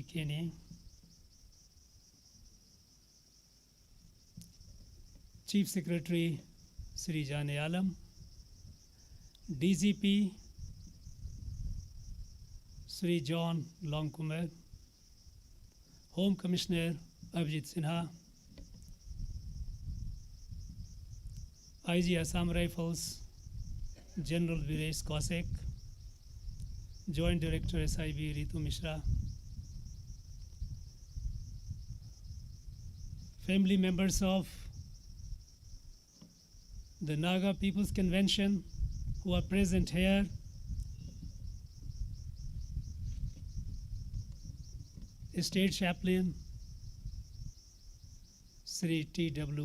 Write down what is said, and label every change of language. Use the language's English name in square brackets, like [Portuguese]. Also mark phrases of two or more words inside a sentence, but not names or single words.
[English] Kene, Chief Secretary, Sri Jane Alam, DGP, Sri John Longkumar, Home Commissioner, Abhijit Sinha, IG Assam Rifles, General Viresh Kaushik, Joint Director SIB Ritu Mishra, family members of the Naga People's Convention who are present here, State Chaplain Sri T.W.